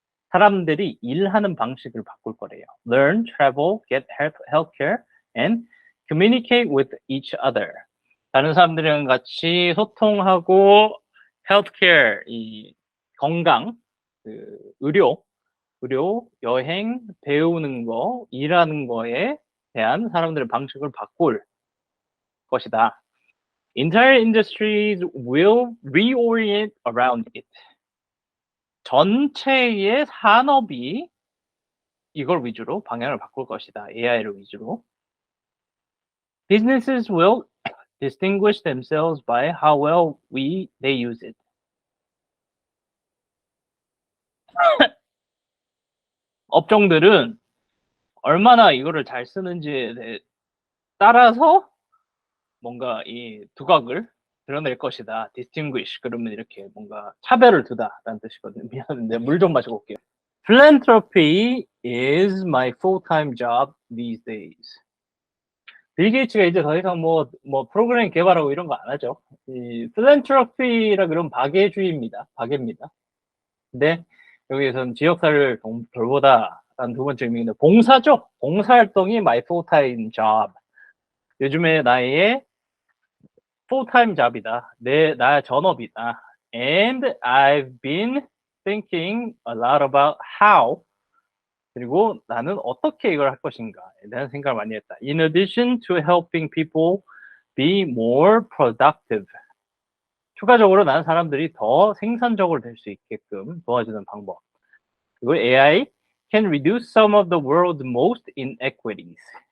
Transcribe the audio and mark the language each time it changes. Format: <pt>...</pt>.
<ko>사람들이 일하는 방식을 바꿀 거래요.</ko> <en>Learn, travel, get healthcare, and communicate with each other.</en> <ko>다른 사람들이랑 같이 소통하고 healthcare, 이 건강, 의료, 여행, 배우는 거, 일하는 거에 대한 사람들의 방식을 바꿀 것이다.</ko> <en>Entire industries will reorient around it.</en> <ko>전체의 산업이 이걸 위주로 방향을 바꿀 것이다. AI를 위주로.</ko> <en>Businesses will distinguish themselves by how well they use it.</en> <ko>업종들은 얼마나 이거를 잘 쓰는지에 따라서 뭔가 이 두각을 드러낼 것이다. distinguish 그러면 이렇게 뭔가 차별을 두다라는 뜻이거든요. 미안한데 물 좀 마시고 올게요.</ko> <en>Philanthropy is my full-time job these days.</en> <ko>빌 게이츠가 이제 더 이상 뭐 프로그램 개발하고 이런 거 안 하죠. 이 philanthropy라 그러면 박애주의입니다. 박애입니다. 근데 여기에서는 지역사를 돌보다라는 두 번째 의미인데 봉사죠. 봉사활동이</ko> <en>my full-time job.</en> <ko>요즘에 나의 full-time job이다. 나의 전업이다.</ko> <en>And I've been thinking a lot about how</en> <ko>그리고 나는 어떻게 이걸 할 것인가에 대한 생각을 많이 했다.</ko> <en>In addition to helping people be more productive.</en> <ko>추가적으로 나는 사람들이 더 생산적으로 될 수 있게끔 도와주는 방법. 그리고</ko> <en>AI can reduce some of the world's most inequities.</en>